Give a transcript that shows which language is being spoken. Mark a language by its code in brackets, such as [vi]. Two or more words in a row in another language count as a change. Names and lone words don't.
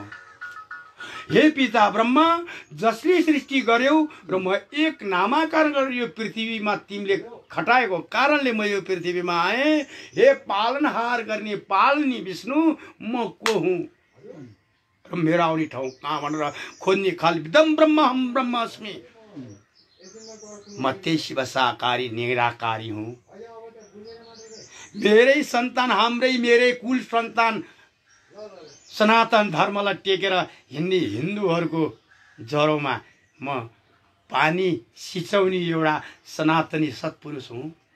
[ne] हे पिता ब्रह्म, जसले सृष्टि गर्यौ र म एक नामाकरण गरेर यो पृथ्वीमा तिमीले खटाएको कारणले म यो पृथ्वीमा आएँ। हे पालनहार गर्ने पालनी विष्णु, म को हुँ र मेरो आउने ठाउँ कहाँ भनेर खोज्ने [sa] खाल विदम ब्रह्म हम ब्रह्म अस्मि। [ne] म त्यही शिव साकारी निराकारी हुँ। मेरै सन्तान, मेरै कुल सन्तान सनातन धर्मलाई टेकेर हिँड्ने हिन्दूहरूको जरोमा म पानी सिचाउने एउटा सनातनी सत्पुरुष हुँ।